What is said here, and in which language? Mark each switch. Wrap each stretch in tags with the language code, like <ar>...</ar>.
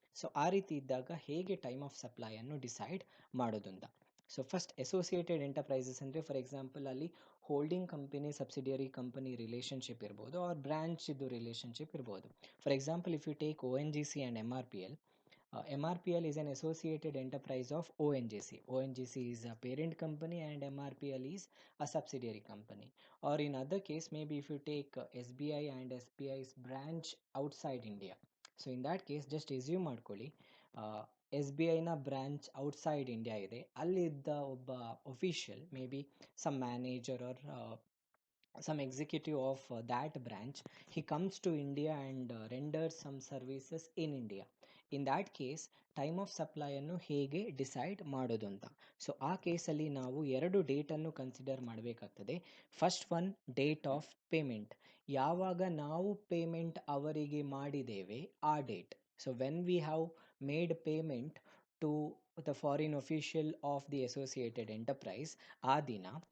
<kn>So ಆ ರೀತಿ ಇದ್ದಾಗ ಹೇಗೆ ಟೈಮ್ ಆಫ್ ಸಪ್ಲೈಯನ್ನು ಡಿಸೈಡ್ ಮಾಡೋದು ಅಂತ. ಸೊ ಫಸ್ಟ್ ಅಸೋಸಿಯೇಟೆಡ್ ಎಂಟರ್ಪ್ರೈಸಸ್ ಅಂದರೆ</kn> <en>for example</en> <kn>ಅಲ್ಲಿ holding company subsidiary company relationship ಇರ್ಬೋದು, ಆರ್ ಬ್ರಾಂಚ್ ಇದು ರಿಲೇಷನ್ಶಿಪ್ ಇರ್ಬೋದು.</kn> <en>For example if you take ONGC and MRPL. MRPL is an associated enterprise of ONGC. ONGC is a parent company and MRPL is a subsidiary company. Or in other case, maybe if you take SBI and SBI's branch outside India. So in that case just assume</en> <kn>ಮಾಡ್ಕೊಳ್ಳಿ, SBIನ</kn> <en>branch outside India</en> <kn>ಇದೆ. ಅಲ್ಲಿದ್ದ ಒಬ್ಬ</kn> <en>Official, may be some manager or some executive of that branch, he comes to India and renders some services in India. In that case</en> <kn>time of ಸಪ್ಲೈಯನ್ನು ಹೇಗೆ decide ಮಾಡೋದು ಅಂತ. So ಆ ಕೇಸಲ್ಲಿ ನಾವು ಎರಡು ಡೇಟನ್ನು ಕನ್ಸಿಡರ್ ಮಾಡಬೇಕಾಗ್ತದೆ.</kn> <en>First one, date of payment.</en> <kn>ಯಾವಾಗ ನಾವು ಪೇಮೆಂಟ್ ಅವರಿಗೆ ಮಾಡಿದ್ದೇವೆ ಆ date.</kn> <en>so when we have made payment to the foreign official of the associated enterprise</en> <kn>ಆ ದಿನ.</kn>